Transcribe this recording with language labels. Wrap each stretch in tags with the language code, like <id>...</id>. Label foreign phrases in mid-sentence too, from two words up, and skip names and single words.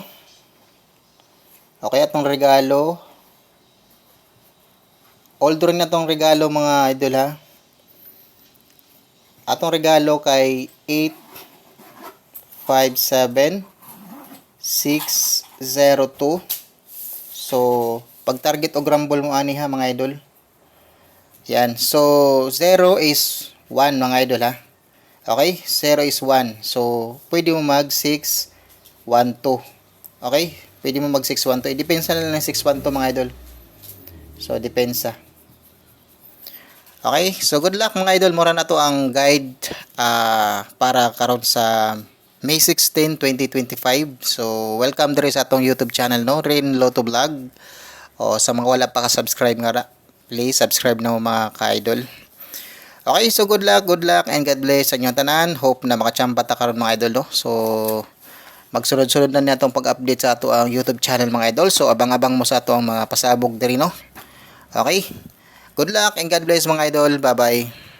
<ceb>Okay, atong regalo oldro na tong regalo mga idol ha. Atong regalo kay 857 602. So, pag target o rumble mo ani ha mga idol. Yan. So, 0 is 1 mga idol ha. Okay? 0 is 1. So, pwede mo mag 612. Okay? Pwede mo mag 612. Depensa na lang ng 612 mga idol. So, depensa. Okay? So,</ceb> <en>good luck</en> <ceb>mga idol. Mura na to ang guide para karon sa May 16, 2025. So, welcome diri sa atong YouTube channel, no? Rain Lotto Vlog. O, sa mga wala pa ka-subscribe nga,</ceb> <en>please subscribe</en> <ceb>na mga ka-idol.</ceb> <en>Okay, so good luck, and God bless</en> <ceb>sa inyong tanan. Hope na makachamba ta karon mga idol, no? So, magsunod-sunod na niya itong pag-update sa ato ang YouTube channel mga idol. So, abang-abang mo sa ato ang mga pasabog diri, no?</ceb> <en>Okay, good luck and God bless</en> <ceb>mga idol.</ceb> <en>Bye-bye.</en>